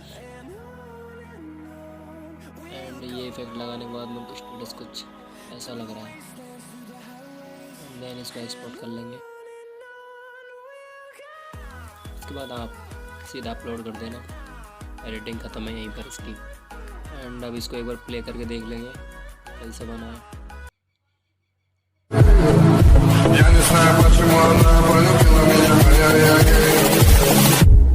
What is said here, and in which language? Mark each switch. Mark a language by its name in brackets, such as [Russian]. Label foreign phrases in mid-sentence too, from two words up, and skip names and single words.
[Hindi] एंड ये इफेक्ट लगाने के बाद मेरे स्टेटस कुछ ऐसा लग रहा है। देन इसको एक्सपोर्ट कर लेंगे। उसके बाद आप सीधा अपलोड कर देना, एडिटिंग ख़त्म है यहीं पर इसकी। एंड अब इसको एक बार प्ले करके देख लेंगे कैसे बना है। [Russian] Я не знаю, почему она полюбила меня, хотя я гей.